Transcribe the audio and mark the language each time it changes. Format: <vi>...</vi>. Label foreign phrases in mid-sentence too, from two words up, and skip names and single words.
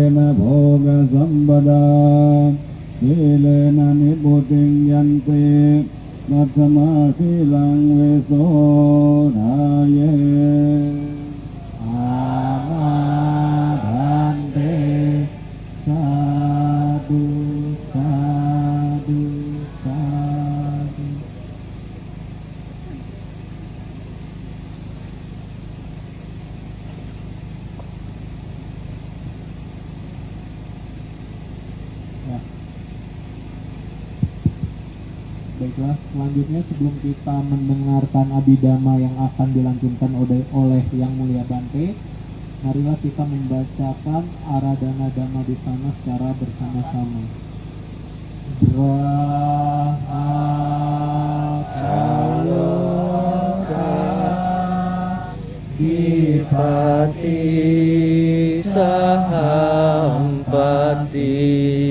<pi>โภกสัมปดาสีเลนะนิพุติยันตินัสมาสีลังเวโสทาเยอามาทันเตสาธุสาธุสาธุ</pi> <id>Baiklah, selanjutnya sebelum kita mendengarkan abidama yang akan dilantunkan oleh Yang Mulia Bante, marilah kita membacakan Aradhana Dhamma di sana secara bersama-sama.</id> <pi>Dipati sahampati</pi>